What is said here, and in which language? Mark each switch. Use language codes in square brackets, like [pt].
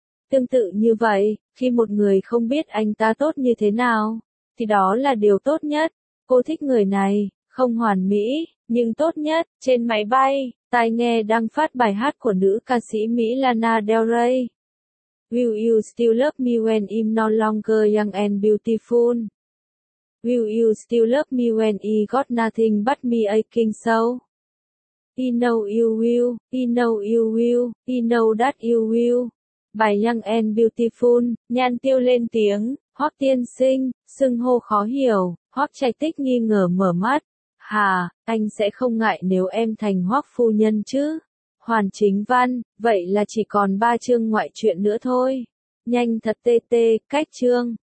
[vi] Tương tự như vậy, khi một người không biết anh ta tốt như thế nào, thì đó là điều tốt nhất. Cô thích người này, không hoàn mỹ, nhưng tốt nhất. Trên máy bay, tai nghe đang phát bài hát của nữ ca sĩ Mỹ Lana Del Rey. [en] Will you still love me when I'm no longer young and beautiful? Will you still love me when I got nothing but me aching soul? I know you will, I know you will, I know that you will. [vi] Bài Young and Beautiful, Nhan Tiêu lên tiếng, Hoắc tiên sinh, xưng hô khó hiểu, Hoắc Trạch Tích nghi ngờ mở mắt. Hà, anh sẽ không ngại nếu em thành Hoắc phu nhân chứ? Hoàn chính văn, vậy là chỉ còn 3 chương ngoại truyện nữa thôi. Nhanh thật tê tê, cách chương.